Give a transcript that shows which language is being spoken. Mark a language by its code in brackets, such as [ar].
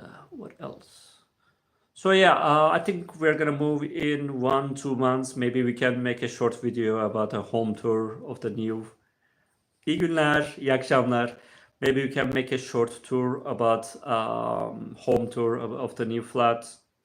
[en] What else? So yeah, I think we're gonna move in 1-2 months. Maybe we can make a short video about a home tour of the new. [tr] İyi günler, iyi akşamlar. [en] Maybe we can make a short tour about home tour of the new flat.